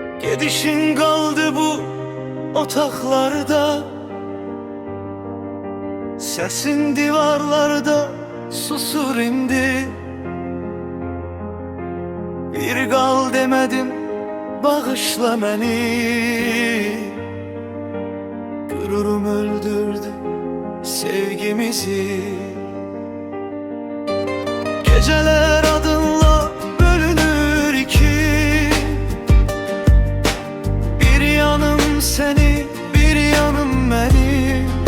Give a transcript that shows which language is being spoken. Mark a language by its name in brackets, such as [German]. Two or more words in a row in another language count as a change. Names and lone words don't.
[Azerbaijani] Gedişin kaldı bu otaqlarda, səsin divarlarda susur indi. Bir qal demədim, bağışla məni. [Turkish] Gururum öldürdü sevgimizi. Geceler adınla bölünür iki. Bir yanım seni, bir yanım beni.